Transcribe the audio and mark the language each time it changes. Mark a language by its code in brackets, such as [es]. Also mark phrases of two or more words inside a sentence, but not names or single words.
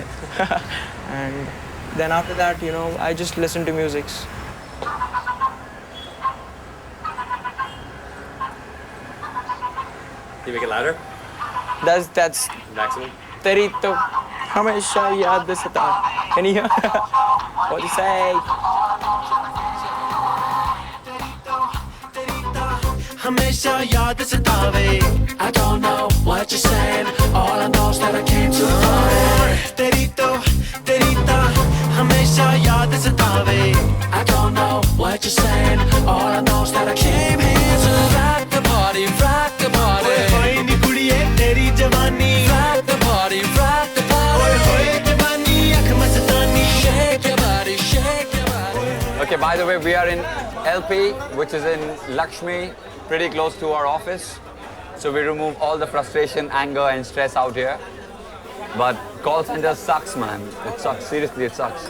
[en] And then after that, you know, I just listen to music. Can you make it louder? That's Maximum. [hi] तेरी तो हमेशा याद सता. [en] Can you hear? What do you say? [hi] हमेशा याद सतावे [en] I don't know what you're saying All I know is that I came too far [hi] तेरी तो हमेशा याद सतावे [en] I don't know what you're saying All I know is that I came here to rock the party [pa] ਓਏ ਨੀ ਕੁੜੀਏ ਤੇਰੀ ਜਵਾਨੀ [en] rock the party [pa] ਓਏ ਜਵਾਨੀ ਅੱਖ ਮਸਤਾਨੀ [en] shake your body Okay, by the way, we are in LP, which is in Lakshmi, pretty close to our office. So we remove all the frustration, anger and stress out here. But call center sucks, man. It sucks. Seriously, it sucks.